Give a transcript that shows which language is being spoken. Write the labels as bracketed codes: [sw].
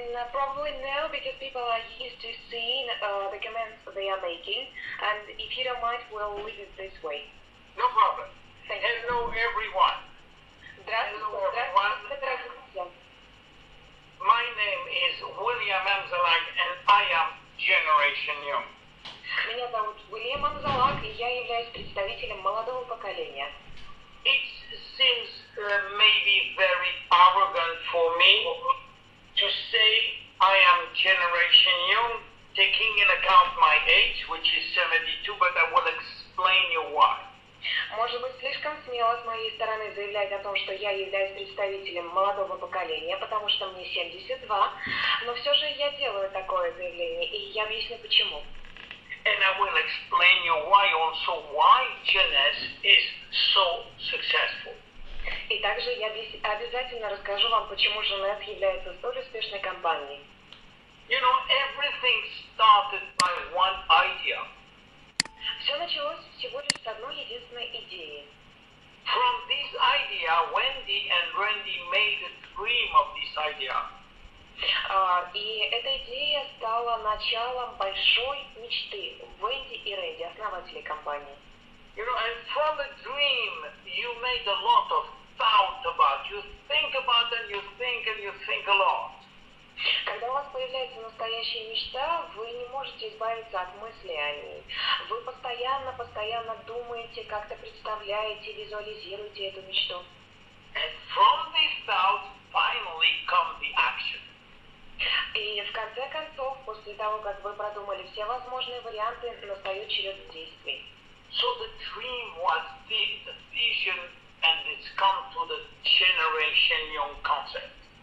[en] Probably no, because people are used to seeing the comments that they are making, and if you don't mind, we'll leave it this way. No problem. Thank you. Hello, everyone. Hello, everyone. My name is William Amzallag, and I am Generation Young. [ru] Меня зовут Уильям Амзаллаг, и я являюсь представителем молодого поколения. [en] It seems maybe very arrogant for me to say I am Generation Young, taking in account my age, which is 72, but I will explain you why. [ru] Может быть, слишком смело с моей стороны заявлять о том, что я являюсь представителем молодого поколения, потому что мне 72, но все же я делаю такое заявление, и я объясню почему. [en] And I will explain you why Genes is so successful. [ru] И также я обязательно расскажу вам, почему Женев является столь успешной компанией. [en] You know, everything started by one idea. [ru] Все началось всего лишь с одной единственной идеи. [en] From this idea, Wendy and Randy made a dream of this idea. [ru] И эта идея стала началом большой мечты Венди и Рэнди, основателей компании. [en] You know, and from a dream, you made a lot of thought about. You think about and you think a lot. [ru] Когда у вас появляется настоящая мечта, вы не можете избавиться от мыслей о ней. Вы постоянно думаете, как-то представляете, визуализируете эту мечту. [en] And from this thought, finally come the action. [ru] И в конце концов, после того, как вы продумали все возможные варианты, настает черед действий. [en] So the dream was the vision, and it's come to the Generation Young concept.